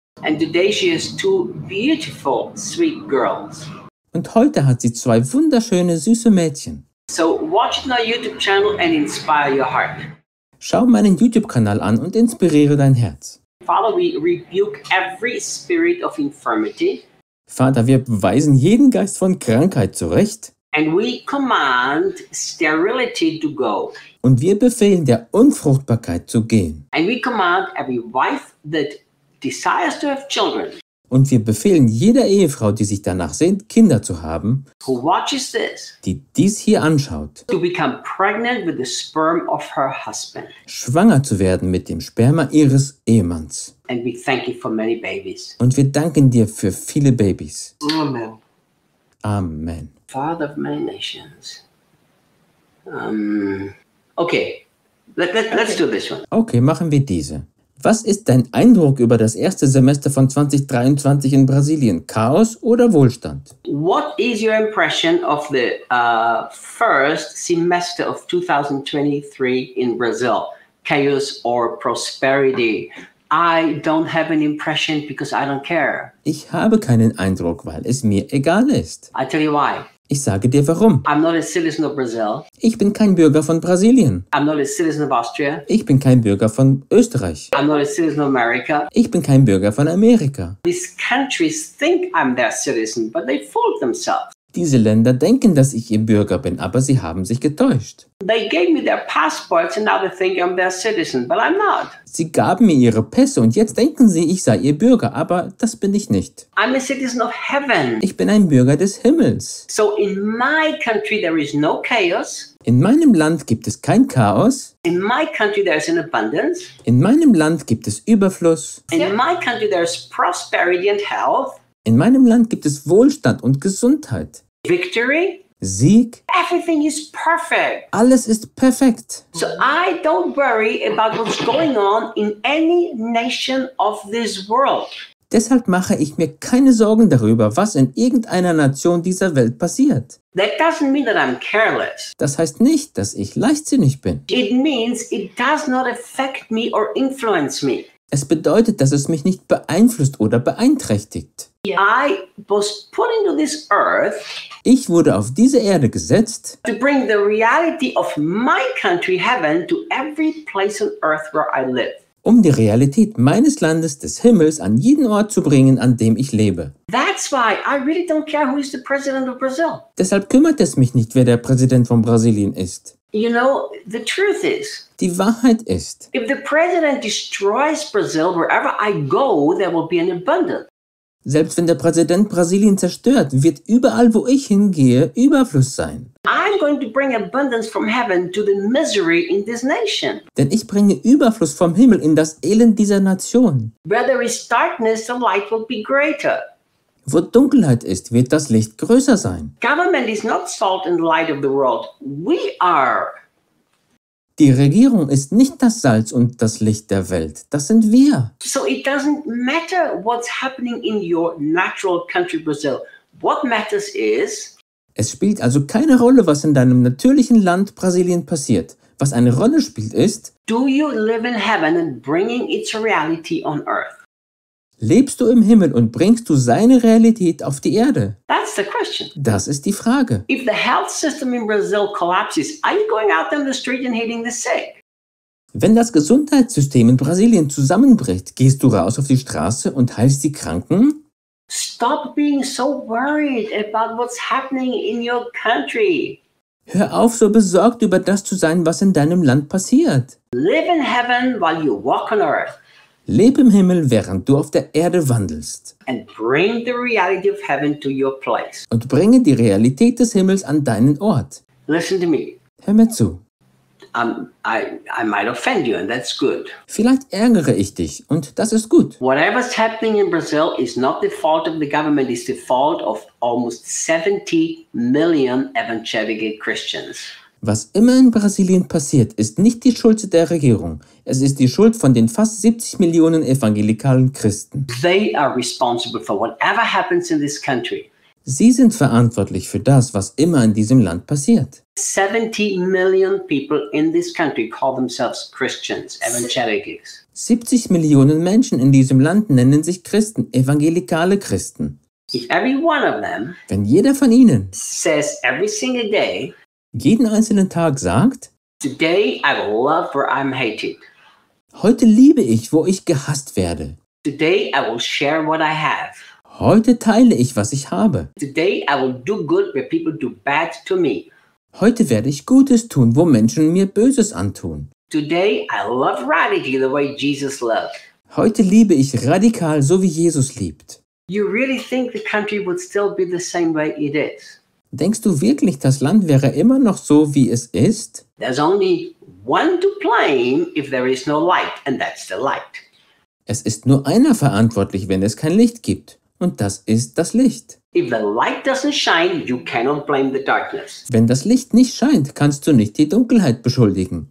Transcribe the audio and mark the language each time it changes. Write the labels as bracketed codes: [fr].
[en] And today she has two beautiful, sweet girls. [de] Und heute hat sie zwei wunderschöne, süße Mädchen. [en] So watch my YouTube channel and inspire your heart. [de] Schau meinen YouTube-Kanal an und inspiriere dein Herz. [en] Father, we rebuke every spirit of infirmity. [de] Vater, wir weisen jeden Geist von Krankheit zurecht. [en] And we command sterility to go. [de] Und wir befehlen der Unfruchtbarkeit zu gehen. [en] And we command every wife that desires to have children. [de] Und wir befehlen jeder Ehefrau, die sich danach sehnt, Kinder zu haben, [en] who watches this, [de] die dies hier anschaut, [en] to become pregnant with the sperm of her husband. [de] Schwanger zu werden mit dem Sperma ihres Ehemanns. [en] And we thank you for many babies. [de] Und wir danken dir für viele Babys. [en] Amen. [de] Amen. [en] Father of many nations. Okay. Let's do this one. [de] Okay, machen wir diese. Was ist dein Eindruck über das erste Semester von 2023 in Brasilien? Chaos oder Wohlstand? [en] What is your impression of the first semester of 2023 in Brazil? Chaos or prosperity? I don't have an impression because I don't care. [de] Ich habe keinen Eindruck, weil es mir egal ist. [en] I tell you why. [de] Ich sage dir warum. [en] I'm not a citizen of Brazil. [de] Ich bin kein Bürger von Brasilien. [en] I'm not a citizen of Austria. [de] Ich bin kein Bürger von Österreich. [en] I'm not a citizen of America. [de] Ich bin kein Bürger von Amerika. [en] These countries think I'm their citizen, but they fooled themselves. [de] Diese Länder denken, dass ich ihr Bürger bin, aber sie haben sich getäuscht. [en] They gave me their passports and now they think I'm their citizen, but I'm not. [de] Sie gaben mir ihre Pässe und jetzt denken sie, ich sei ihr Bürger, aber das bin ich nicht. [en] I'm a citizen of heaven. [de] Ich bin ein Bürger des Himmels. [en] So in my country there is no chaos. [de] In meinem Land gibt es kein Chaos. [en] In my country there is an abundance. [de] In meinem Land gibt es Überfluss. [en] In my country there is prosperity and health. [de] In meinem Land gibt es Wohlstand und Gesundheit. [en] Victory. [de] Sieg. [en] Everything is perfect. [de] Alles ist perfekt. [en] So I don't worry about what's going on in any nation of this world. [de] Deshalb mache ich mir keine Sorgen darüber, was in irgendeiner Nation dieser Welt passiert. [en] That doesn't mean that I'm careless. [de] Das heißt nicht, dass ich leichtsinnig bin. [en] It means it does not affect me or influence me. [de] Es bedeutet, dass es mich nicht beeinflusst oder beeinträchtigt. [en] I was put into this earth, [de] ich wurde auf diese Erde gesetzt, [en] to bring the reality of my country, heaven, to every place on earth where I live. [de] Um die Realität meines Landes, des Himmels, an jeden Ort zu bringen, an dem ich lebe. [en] That's why I really don't care who is the president of Brazil. [de] Deshalb kümmert es mich nicht, wer der Präsident von Brasilien ist. [en] You know, the truth is, [de] die Wahrheit ist, [en] if the president destroys Brazil, wherever I go, there will be an abundance. [de] Selbst wenn der Präsident Brasilien zerstört, wird überall, wo ich hingehe, Überfluss sein. [en] I'm going to bring abundance from heaven to the misery in this nation. [de] Denn ich bringe Überfluss vom Himmel in das Elend dieser Nation. [en] Where there is darkness, the light will be greater. [de] Wo Dunkelheit ist, wird das Licht größer sein. [en] Government is not salt and light of the world. We are. [de] Die Regierung ist nicht das Salz und das Licht der Welt. Das sind wir. [en] So it doesn't matter what's happening in your natural country Brazil. What matters is, [de] es spielt also keine Rolle, was in deinem natürlichen Land Brasilien passiert. Was eine Rolle spielt ist, [en] do you live in heaven and bringing its reality on earth? [de] Lebst du im Himmel und bringst du seine Realität auf die Erde? [en] That's the question. [de] Das ist die Frage. [en] If the health system in Brazil collapses, are you going out on the street and hitting the sick? [de] Wenn das Gesundheitssystem in Brasilien zusammenbricht, gehst du raus auf die Straße und heilst die Kranken? [en] Stop being so worried about what's happening in your country. [de] Hör auf, so besorgt über das zu sein, was in deinem Land passiert. [en] Live in heaven while you walk on earth. [de] Leb im Himmel, während du auf der Erde wandelst. [en] And bring the reality of heaven to your place. [de] Und bringe die Realität des Himmels an deinen Ort. [en] Listen to me. [de] Hör mir zu. [en] I might offend you, and that's good. [de] Vielleicht ärgere ich dich, und das ist gut. [en] Whatever's happening in Brazil is not the fault of the government, it's the fault of almost 70 million evangelical Christians. [de] Was immer in Brasilien passiert, ist nicht die Schuld der Regierung. Es ist die Schuld von den fast 70 Millionen evangelikalen Christen. [en] They are responsible for whatever happens in this country. [de] Sie sind verantwortlich für das, was immer in diesem Land passiert. [en] 70 million people in this country call themselves Christians, evangelicals. [de] 70 Millionen Menschen in diesem Land nennen sich Christen, evangelikale Christen. [en] If every one of them, [de] wenn jeder von ihnen, [en] says every single day, [de] jeden einzelnen Tag sagt, [en] today I will love where I'm hated. [de] Heute liebe ich, wo ich gehasst werde. [en] Today I will share what I have. [de] Heute teile ich, was ich habe. [en] Today I will do good where people do bad to me. [de] Heute werde ich Gutes tun, wo Menschen mir Böses antun. [en] Today I love radically the way Jesus loved. [de] Heute liebe ich radikal, so wie Jesus liebt. [en] You really think the country would still be the same way it is? [de] Denkst du wirklich, das Land wäre immer noch so, wie es ist? [en] There's only one to blame if there is no light, and that's the light. [de] Es ist nur einer verantwortlich, wenn es kein Licht gibt, und das ist das Licht. [en] If the light doesn't shine, you cannot blame the darkness. [de] Wenn das Licht nicht scheint, kannst du nicht die Dunkelheit beschuldigen.